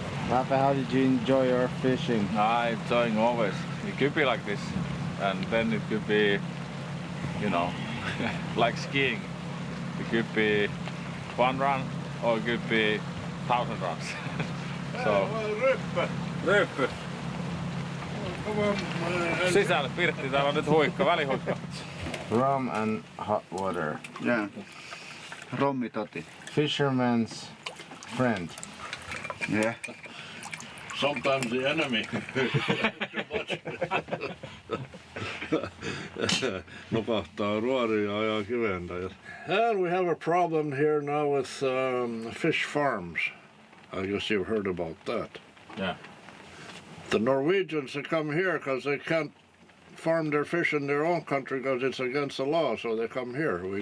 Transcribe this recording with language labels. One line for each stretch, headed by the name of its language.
English: Rafa, how did you enjoy your fishing? I'm enjoying always. It could be like this, and then it could be, you know, like skiing. It could be 1 run, or it could be 1,000 runs.
Finnish: So, ryppy. Sisälle Pirtti, täällä on nyt huikka, välihuikka.
English: Rum and hot water.
Finnish: Yeah. Rommi toti.
English: Fisherman's friend. Yeah. Sometimes the enemy.
Finnish: Nukahtaa ruoriin ja ajaa kiventä.
English: And we have a problem here now with fish farms. I guess you've heard about that. Yeah. The Norwegians that come here because they can't farm their fish in their own country because it's against the law, so they come here.